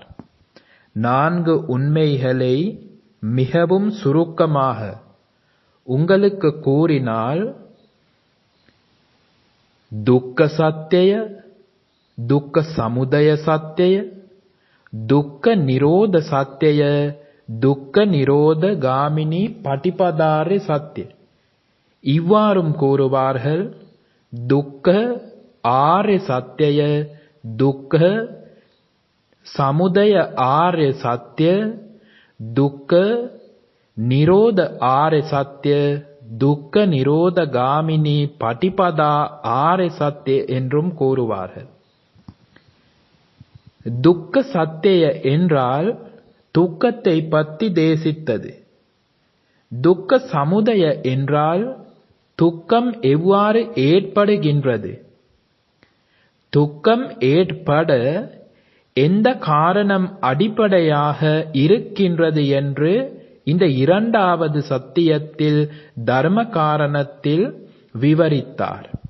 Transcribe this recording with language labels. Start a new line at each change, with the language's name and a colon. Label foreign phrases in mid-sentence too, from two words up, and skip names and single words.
Tamil: 4 உண்மைகளை மிகவும் சுருக்கமாக உங்களுக்கு கூறினால்
Pali: துக்க சத்திய, துக்க சமுதய சத்திய, துக்க நிரோத சத்திய, துக்க நிரோத காமினி பட்டிபதாரி சத்திய.
Tamil: இவ்வாறும் கூறுவார்கள்.
Pali: துக்க ආර්ය සත්‍යය, දුක්ඛ සමුදය ආර්ය සත්‍ය, දුක්ඛ නිරෝධ ආර්ය சத்திய, துக்க நிரோத காமினி பட்டிபதா ஆர்ய சத்திய
Tamil: என்றும் கூறுவார்கள்.
Pali: துக்க சத்திய
Tamil: என்றால் துக்கத்தை பற்றி தேசித்தது.
Pali: துக்க சமுதய
Tamil: என்றால் துக்கம் எவ்வாறு ஏற்படுகின்றது, துக்கம் ஏற்பட எந்த காரணம் அடிப்படையாக இருக்கின்றது என்று இந்த இரண்டாவது சத்தியத்தில் தர்ம காரணத்தில் விவரித்தார்.